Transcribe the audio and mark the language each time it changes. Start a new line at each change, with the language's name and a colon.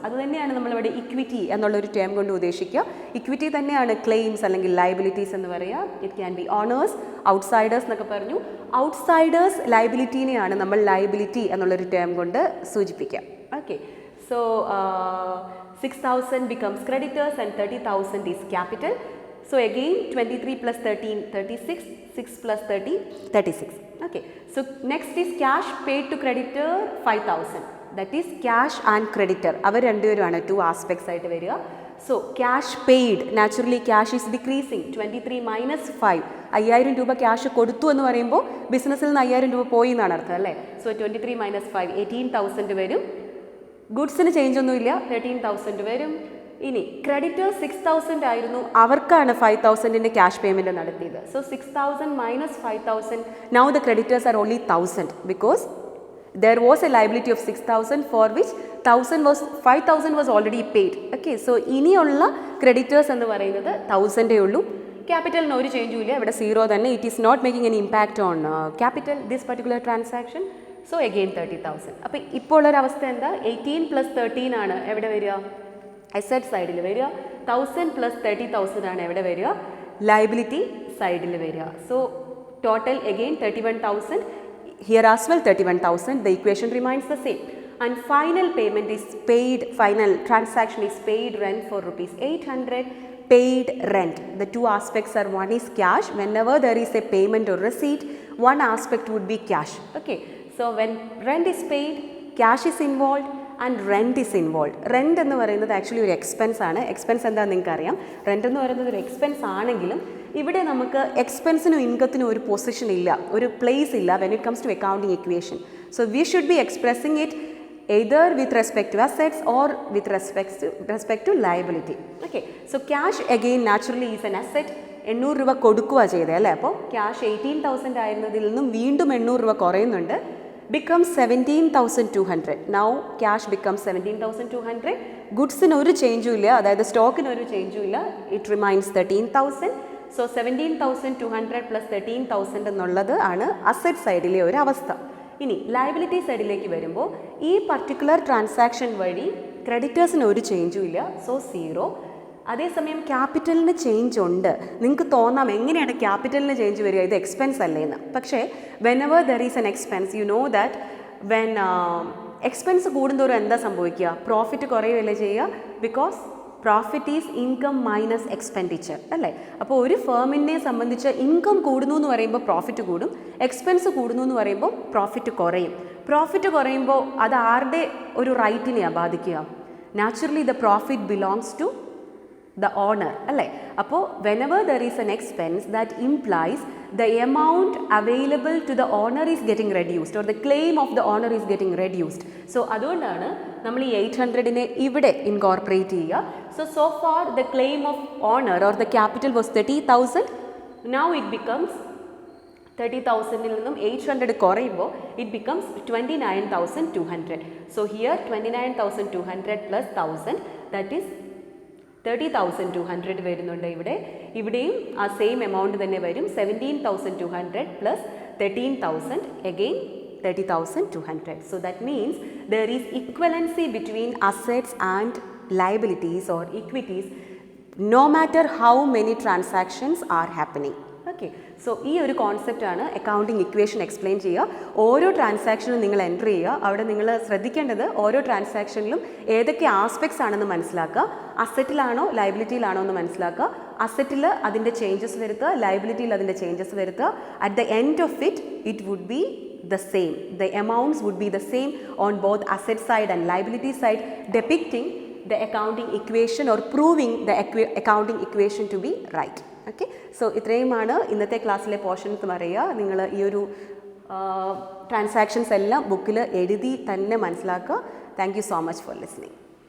Malayalam: അത് തന്നെയാണ് നമ്മളിവിടെ ഇക്വിറ്റി എന്നുള്ളൊരു ടേം കൊണ്ട് ഉദ്ദേശിക്കുക. ഇക്വിറ്റി തന്നെയാണ് ക്ലെയിംസ് അല്ലെങ്കിൽ ലയബിലിറ്റീസ് എന്ന് പറയുക.
English: it can be owners, outsiders
Malayalam: എന്നൊക്കെ പറഞ്ഞു. ഔട്ട്സൈഡേഴ്സ് ലയബിലിറ്റീനെയാണ് നമ്മൾ ലയബിലിറ്റി എന്നുള്ളൊരു ടേം കൊണ്ട് സൂചിപ്പിക്കുക.
English: Okay, so 6,000 becomes creditors and 30,000 is capital. So again 23 plus 13, 36, 6 plus 30, 36. Okay, so next is cash paid to creditor 5,000. That is cash and creditor.
Malayalam: Our രണ്ടുപേരുമാണ് two aspects ആയിട്ട് വരിക.
English: So cash paid, naturally cash is decreasing. 23 minus 5.
Malayalam: 5,000 രൂപ cash കൊടുത്തു എന്ന് പറയുമ്പോൾ ബിസിനസ്സിൽ നിന്ന് 5,000 രൂപ പോയി എന്നാണ് അർത്ഥം, അല്ലേ? സോ 23 minus 5, 18,000 വരും. ഗുഡ്സിന് ചേഞ്ച് ഒന്നുമില്ല, 13,000 വരും. ഇനി ക്രെഡിറ്റേഴ്സ് 6,000 ആയിരുന്നു, അവർക്കാണ് 5,000 ക്യാഷ് പേയ്മെൻറ്റ് നടത്തിയത്.
English: So 6,000 minus 5,000, now the creditors are only 1,000 because there was a liability of 6,000 for which 5,000 was already paid.
Malayalam: Okay, so ഇനിയുള്ള ക്രെഡിറ്റേഴ്സ് എന്ന് പറയുന്നത് 1,000 ഉള്ളൂ. ക്യാപിറ്റലിന് ഒരു ചേഞ്ചും ഇല്ല, ഇവിടെ 0 തന്നെ.
English: It is not making an impact on capital this particular transaction.
Malayalam: So again 30,000. അപ്പോൾ ഇപ്പോൾ ഉള്ളൊരവസ്ഥ എന്താ? 18 plus 13 ആണ് എവിടെ വരിക? അസറ്റ് സൈഡിൽ വരിക. 1,000 plus 30,000 ആണ് എവിടെ വരിക? ലയബിലിറ്റി സൈഡിൽ വരിക.
English: So total again 31,000. Here as well 31,000. The equation remains the same. And final payment is paid, final transaction is paid rent for ₹800. Paid rent. The two aspects are, one is cash. Whenever there is a payment or receipt one aspect would be cash. Okay, so when rent is paid, cash is involved and rent is involved.
Malayalam: Rent എന്ന് പറയുന്നത് actually ഒരു expense ആണ്. Expense എന്താണെന്ന് നിങ്ങൾക്ക് അറിയാം. Rent എന്ന് പറയുന്നത് ഒരു എക്സ്പെൻസ് ആണെങ്കിലും ഇവിടെ നമുക്ക് എക്സ്പെൻസിനും ഇൻകത്തിനും ഒരു പൊസിഷൻ ഇല്ല, ഒരു പ്ലേസ് ഇല്ല
English: when it comes to accounting equation. So we should be expressing it either with respect to assets or with respect to liability. Okay, so cash again naturally is an asset.
Malayalam: 800 രൂപ കൊടുക്കുക ചെയ്തേ അല്ലേ. അപ്പോൾ cash 18,000 ആയിരുന്നതിൽ നിന്നും വീണ്ടും 800 രൂപ കുറയുന്നുണ്ട്, becomes 17,200.
English: Now cash becomes 17,200.
Malayalam: ഗുഡ്സിന് ഒരു ചേഞ്ചും ഇല്ല, അതായത് സ്റ്റോക്കിന് ഒരു ചേഞ്ചും ഇല്ല, ഇറ്റ് റിമൈൻസ് 13,000. സോ 17,200 പ്ലസ് 13,000 എന്നുള്ളത് ആണ് അസറ്റ് സൈഡിലെ ഒരു അവസ്ഥ. ഇനി ലയബിലിറ്റി സൈഡിലേക്ക് വരുമ്പോൾ ഈ പർട്ടിക്കുലർ ട്രാൻസാക്ഷൻ വഴി ക്രെഡിറ്റേഴ്സിന് ഒരു ചേഞ്ചും ഇല്ല, സോ 0. അതേസമയം ക്യാപിറ്റലിന് ചേഞ്ച് ഉണ്ട്. നിങ്ങൾക്ക് തോന്നാം എങ്ങനെയാണ് ക്യാപിറ്റലിന് ചേഞ്ച് വരിക, ഇത് എക്സ്പെൻസ് അല്ലേന്ന്.
English: പക്ഷേ whenever there is an expense you know that when expense
Malayalam: കൂടുന്തോറും എന്താ സംഭവിക്കുക, പ്രോഫിറ്റ് കുറയുകയല്ലേ ചെയ്യുക.
English: Because profit is income minus expenditure അല്ലേ.
Malayalam: അപ്പോൾ ഒരു ഫേമിനെ സംബന്ധിച്ച് ഇൻകം കൂടുന്നു എന്ന് പറയുമ്പോൾ പ്രോഫിറ്റ് കൂടും, എക്സ്പെൻസ് കൂടുന്നു എന്ന് പറയുമ്പോൾ പ്രോഫിറ്റ് കുറയും. പ്രോഫിറ്റ് കുറയുമ്പോൾ അത് ആരുടെ ഒരു റൈറ്റിനെയാണ് ബാധിക്കുക?
English: Naturally the profit belongs to the owner അല്ലേ. അപ്പോൾ whenever there is an expense that implies the amount available to the owner is getting reduced or the claim of the owner is getting reduced.
Malayalam: So അതുകൊണ്ടാണ് നമ്മൾ ഈ 800നെ ഇവിടെ incorporate ചെയ്യുക.
English: So far the claim of owner or the capital was 30,000. Now it becomes
Malayalam: 30,000ൽ നിന്നും 800 കുറയുമ്പോൾ
English: it becomes 29,200. So here 29,200 plus 1,000 that is 30,200 വരുന്നുണ്ട്.
Malayalam: ഇവിടെയും ആ സെയിം എമൗണ്ട് തന്നെ വരും. 17,200 plus 13,000 again 30,200.
English: So that means there is equivalency between assets and liabilities or equities no matter how many transactions are happening.
Malayalam: Okay, so ഈ ഒരു കോൺസെപ്റ്റാണ് accounting equation explain ചെയ്യുക. ഓരോ ട്രാൻസാക്ഷനും നിങ്ങൾ എൻ്റർ ചെയ്യുക. അവിടെ നിങ്ങൾ ശ്രദ്ധിക്കേണ്ടത് ഓരോ ട്രാൻസാക്ഷനിലും ഏതൊക്കെ ആസ്പെക്ട്സ് ആണെന്ന് മനസ്സിലാക്കുക. അസറ്റിലാണോ ലയബിലിറ്റിയിലാണോ എന്ന് മനസ്സിലാക്കുക. അസറ്റിൽ അതിൻ്റെ ചേഞ്ചസ് വരുത്തുക, ലയബിലിറ്റിയിൽ അതിൻ്റെ ചേഞ്ചസ് വരുത്തുക.
English: At the end of it would be the same. The amounts would be the same on both asset side and liability side, depicting the accounting equation or proving the accounting equation to be right.
Malayalam: Okay, so ഇത്രയുമാണ് ഇന്നത്തെ ക്ലാസ്സിലെ portions പറയുക. നിങ്ങൾ ഈ ഒരു transactions എല്ലാം ബുക്കിൽ എഴുതി തന്നെ മനസ്സിലാക്കുക.
English: Thank you so much for listening.